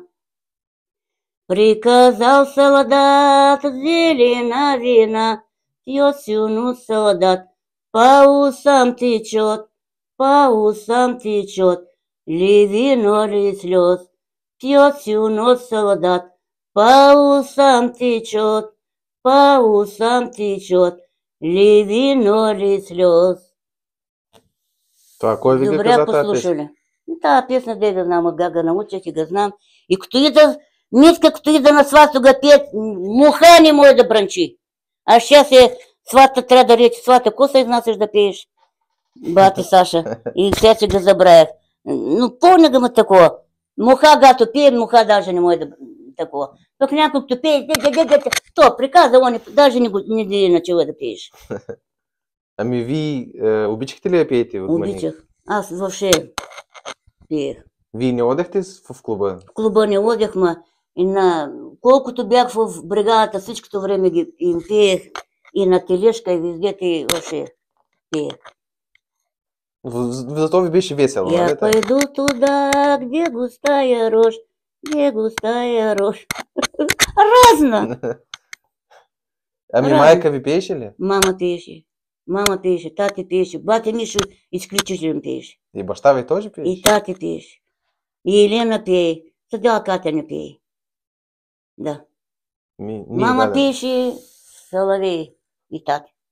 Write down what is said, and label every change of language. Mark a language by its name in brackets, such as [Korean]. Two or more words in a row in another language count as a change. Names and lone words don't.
[Russian] Приказал солдат, зелена вина, пьет всю ночь солдат, по усам течет, ли вино, ли слез. Пьет всю ночь солдат, по усам течет, ли вино, ли слез. [Bulgarian] Това кой ви Добре каза тази песен? [Russian] послушали. [Bulgarian] Та песня дега знам, га научих и га знам. И като ида на свату га пеят, муха не може да бранчи. [Russian] А сейчас [Bulgarian] свата трябва да рече, свата, ко се изнасяш да пееш? Бати Саша. И сега че га забравях. Но помня га ма такова. Муха гато пее, муха даже не може да такова. Пък някой като пее, то приказа, [Russian] он даже не начала [Bulgarian] да пееш. Ами ви обичахте ли да пеете в Мъник? Обичах. Аз въобще пеех. Вие не одехте в клуба? В клуба не одех, и колкото бях в бригадата, всичкото време им пеех. И на тележка, и везде ти въобще пеех. Зато ви беше весело, [Russian] Я [Bulgarian] нали? [Russian] пойду туда, где густая рожь. [Bulgarian] Разно. Ами Разно. майка ви пееше ли? Мама пееше, тати пееше, бате Мишо изключително пееше. И баща ви тоже пееше? И тати пееше. И Елена пее. Съдела Катя не пее. Да. Мама пееше, Соловей и тати.